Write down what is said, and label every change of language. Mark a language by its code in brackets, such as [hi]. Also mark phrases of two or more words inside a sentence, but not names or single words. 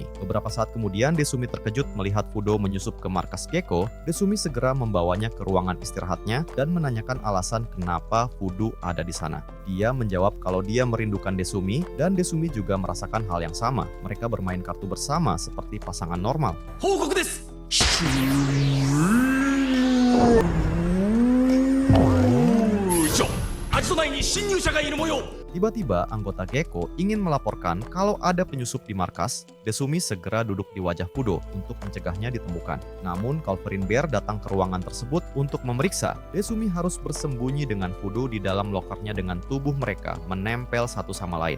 [id] Beberapa saat kemudian Desumi terkejut melihat Fudo menyusup ke markas Gekko. Desumi segera membawanya ke ruangan istirahatnya dan menanyakan alasan kenapa Fudo ada di sana. Dia menjawab kalau dia merindukan Desumi dan Desumi juga merasakan hal yang sama. Mereka bermain kartu bersama seperti pasangan normal. [ja] 報告です。アジト内に侵入者がいる模様。 [id] Tiba-tiba anggota Gekko ingin melaporkan kalau ada penyusup di markas. Desumi segera duduk di wajah Fudo untuk mencegahnya ditemukan. Namun Calvary Bear datang ke ruangan tersebut untuk memeriksa. Desumi harus bersembunyi dengan Fudo di dalam lokernya dengan tubuh mereka menempel satu sama lain.